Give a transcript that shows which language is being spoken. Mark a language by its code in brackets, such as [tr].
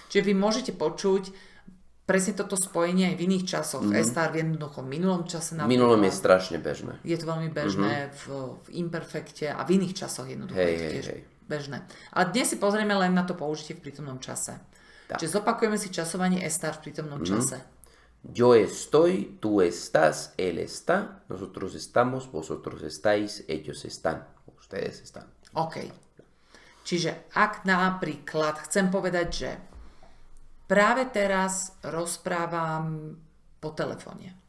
[sk] Čiže vy môžete počuť presne toto spojenie aj v iných časoch. Estar v jednoduchom minulom čase V minulom je strašne bežné. Je to veľmi bežné v imperfekte a v iných časoch jednoducho je to tiež bežné. Ale dnes si pozrieme len na to použitie v prítomnom čase. Čiže zopakujeme si časovanie estar v prítomnom čase. [es] Yo estoy, tú estás, él está, nosotros estamos, vosotros estáis, ellos están, ustedes están. OK. [sk] Čiže ak napríklad chcem povedať, že práve teraz rozprávam po telefóne.